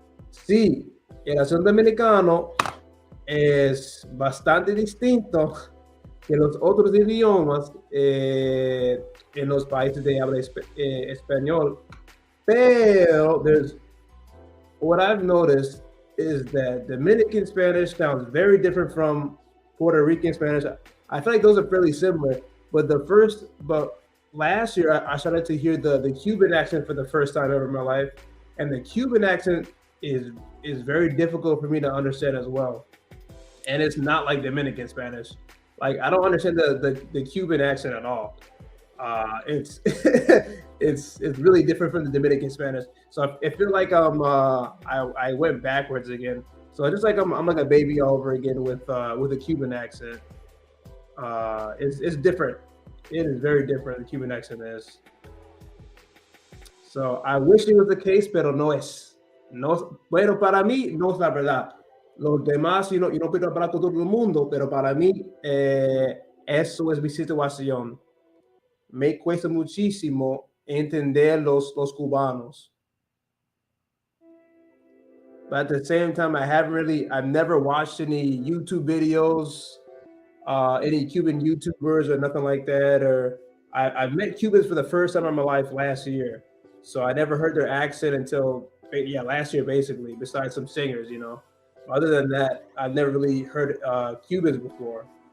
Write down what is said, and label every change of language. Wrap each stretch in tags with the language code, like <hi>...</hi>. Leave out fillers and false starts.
<es>Sí, el acento dominicano es bastante distinto que los otros idiomas en los países de habla español.</es> <en>Pero what I've noticed is that Dominican Spanish sounds very different from Puerto Rican Spanish. I feel like those are fairly similar, but last year I started to hear the Cuban accent for the first time ever in my life, and the Cuban accent is very difficult for me to understand as well. And it's not like Dominican Spanish. Like, I don't understand the Cuban accent at all. It's it's really different from the Dominican Spanish. So I feel like I went backwards again. So I just like I'm like a baby all over again with a Cuban accent. It's different. It is very different. The Cuban accent is. So I wish it was the case,</en> <es>pero no es. No, bueno, para mí no es la verdad. Los demás, yo no puedo hablar con todo el mundo, pero para mí eso es mi situación. Me cuesta muchísimo entender los cubanos.</es> <en>But at the same time, I've never watched any YouTube videos, any Cuban YouTubers or nothing like that. Or I've met Cubans for the first time in my life last year. So I never heard their accent until, last year basically, besides some singers, Other than that, I've never really heard Cubans before.</en>